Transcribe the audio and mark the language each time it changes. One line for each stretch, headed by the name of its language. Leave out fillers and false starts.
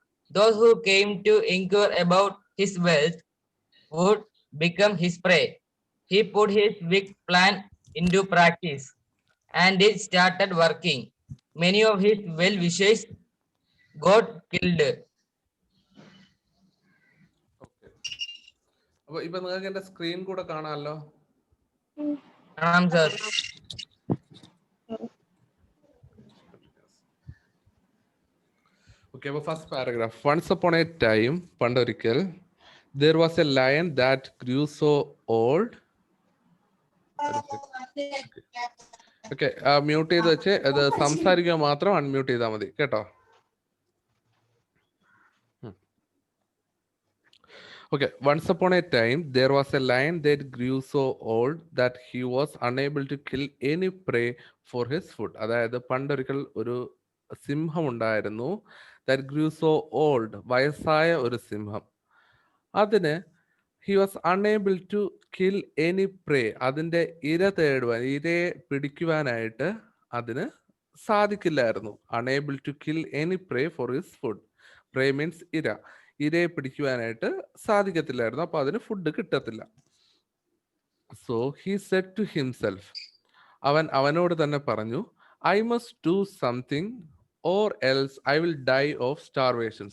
English: Those who came to inquire about his wealth would become his prey. He put his big plan into practice, and it started working. Many of his well-wishers got killed.
Malayalam: അപ്പൊ ഇപ്പൊ നിങ്ങൾക്ക് എന്റെ screen കൂടെ കാണാമല്ലോ? കാണാം sir.
English: Okay, well, first paragraph. Once upon a time,
Malayalam: പണ്ടൊരിക്കൽ,
English: there was a lion that grew so old.
Malayalam: Okay, mute ചെയ്ത് വെച്ച് അത് സംസാരിക്കുക മാത്രം അൺമ്യൂട്ട് ചെയ്താൽ മതി കേട്ടോ.
English: Okay, once upon a time, there was a lion that grew so old that he was unable to kill any prey for his food.
Malayalam: അതായത് പണ്ടൊരിക്കൽ ഒരു സിംഹം ഉണ്ടായിരുന്നു.
English: That grew so old,
Malayalam: വയസ്സായ ഒരു സിംഹം. അതിന്
English: he was unable to kill any prey,
Malayalam: അതിന്റെ ഇരയെ പിടിക്കുവാനായിട്ട് അതിന് സാധിക്കില്ലായിരുന്നു.
English: Unable to kill any prey for his food. Prey means
Malayalam: ഇരയെ പിടിക്കുവാനായിട്ട് സാധിക്കത്തില്ലായിരുന്നു, അപ്പൊ അതിന് ഫുഡ് കിട്ടത്തില്ല.
English: so he said to himself,
Malayalam: അവനോട് തന്നെ പറഞ്ഞു,
English: I must do something or else I will die of starvation.